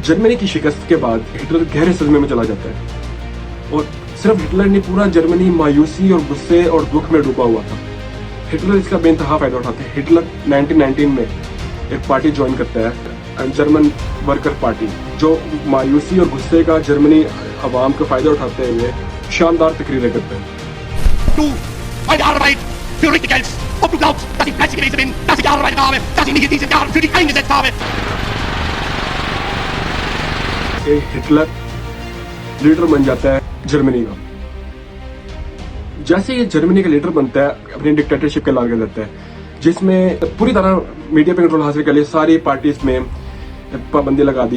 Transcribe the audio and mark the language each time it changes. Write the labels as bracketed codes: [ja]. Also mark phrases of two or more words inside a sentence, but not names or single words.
[hi] जर्मनी की शिकस्त के बाद हिटलर गहरे सदमे में चला जाता है और सिर्फ हिटलर ने पूरा जर्मनी मायूसी और गुस्से और दुख में डूबा हुआ था। हिटलर इसका बेइंतहा फायदा उठाते हैं। हिटलर 1919 में एक पार्टी ज्वाइन करता है, जर्मन वर्कर पार्टी, जो मायूसी और गुस्से का जर्मनी अवाम का फायदा उठाते हुए शानदार तकरीरें करते हैं। [de] Du, meine Arbeit für richtig Geld. Ob du glaubst, dass ich fleißig gewesen bin, dass ich gearbeitet habe, dass ich mich in diesen Jahren für dich eingesetzt habe. [hi] हिटलर लीडर बन जाता है जर्मनी का। जैसे ये जर्मनी का लीडर बनता है, अपनी डिक्टेटरशिप का लाग देता है, जिसमें पूरी तरह मीडिया पे कंट्रोल हासिल कर लिया, सारी पार्टीज में पाबंदी लगा दी।